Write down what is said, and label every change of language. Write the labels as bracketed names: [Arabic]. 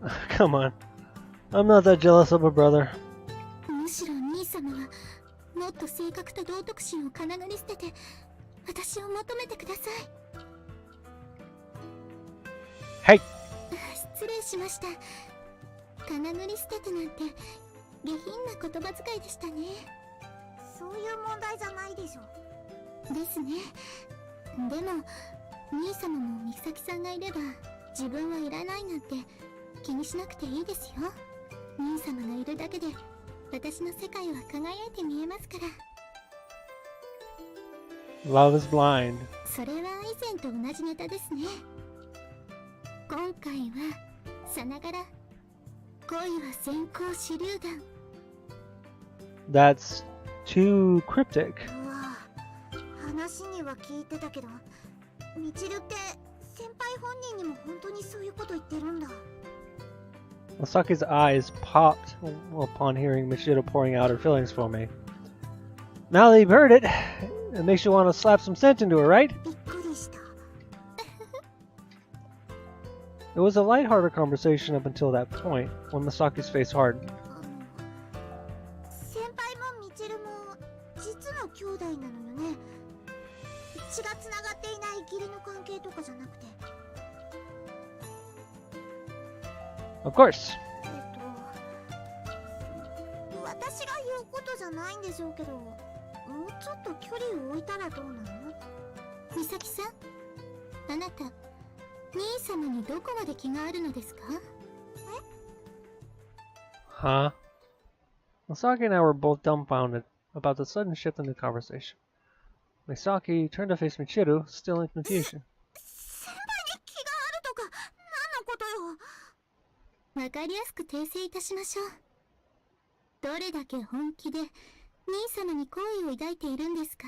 [English] Come on. I'm not that jealous of a brother. [Japanese] むしろ兄様はもっと性格と道徳心をかなぐり捨てて私を求めてください。はい。失礼しました。かなぐり捨ててなんて下品な言葉遣いでしたね。そういう問題じゃないでしょ。ですね。でも兄様も美咲さんがいれば自分はいらないなんて気にしなくていいですよ。兄様がいるだけで私の世界は輝いて見えますから。 [English] Love is blind. [Japanese] それは以前と同じネタですね。今回はさながら恋は先行手榴弾。 [English] That's too cryptic. [Japanese] うわ、話には聞いてたけど、みちるって先輩本人にも本当にそういうこと言ってるんだ。 [English] Masaki's eyes popped upon hearing Michiro pouring out her feelings for me. Now that you've heard it, it makes you want to slap some sense into her, right? [Japanese] びっくりした。 [English] It was a lighthearted conversation up until that point, when Masaki's face hardened. [Japanese] 先輩もみちるも実の兄弟なのよね。血がつながっていない義理の関係とかじゃなくて。 [English] Of course. [Japanese] 私が言うことじゃないんでしょうけど、もうちょっと距離を置いたらどうなの？美咲さん、あなた兄様にどこまで気があるのですか？ [English] Huh? Misaki and I were both dumbfounded about the sudden shift in the conversation. Misaki turned to face Michiru, still in confusion. [Japanese] 先輩に気があるとか何のことよ。わかりやすく訂正いたしましょう。どれだけ本気で兄様に好意を抱いているんですか？